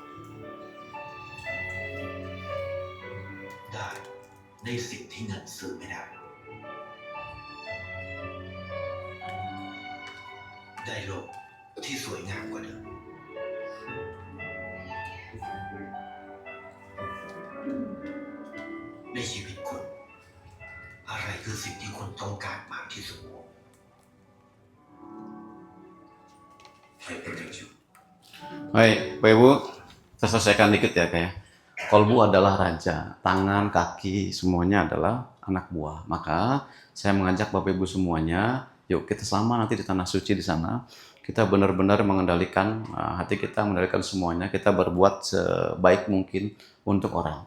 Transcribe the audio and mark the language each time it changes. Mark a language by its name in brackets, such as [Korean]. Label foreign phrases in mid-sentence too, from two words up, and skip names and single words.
[Thai] ได้สิ่งที่เงินซื้อไม่ได้ ได้โลกที่สวยงามกว่าเดิม ในชีวิตคุณ อะไรคือสิ่งที่คุณต้องการมากที่สุด [Indonesian] Baik, Bapak Ibu, kita selesaikan dikit ya kayak. Kolbu adalah raja, tangan, kaki, semuanya adalah anak buah. Maka saya mengajak Bapak Ibu semuanya, yuk kita selama nanti di tanah suci di sana, kita benar-benar mengendalikan hati kita, mengendalikan semuanya, kita berbuat sebaik mungkin untuk orang.